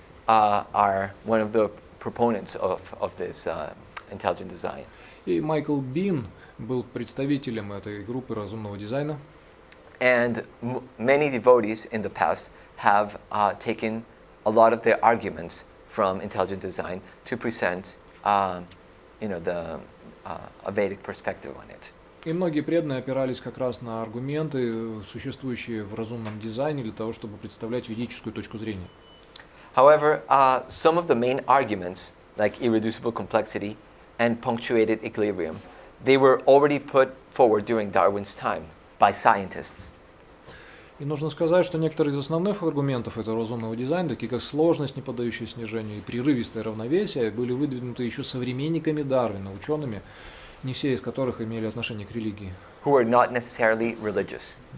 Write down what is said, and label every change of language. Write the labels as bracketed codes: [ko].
[en] Are one of the proponents of this intelligent design. [ru] И Майкл Бин был представителем этой группы разумного дизайна. [en] And many devotees in the past have taken a lot of their arguments from intelligent design to present, a Vedic perspective on it. [ru] И многие преданные опирались как раз на аргументы, существующие в разумном дизайне, для того, чтобы представлять ведическую точку зрения. [en] However, some of the main arguments, like irreducible complexity and punctuated equilibrium, they were already put forward during Darwin's time by scientists. [ru] И нужно сказать, что некоторые из основных аргументов этого разумного дизайна, такие как сложность, не поддающая снижению, и прерывистое равновесие, были выдвинуты еще современниками Дарвина, учеными, не все из которых имели отношение к религии. [en] Who were not necessarily religious.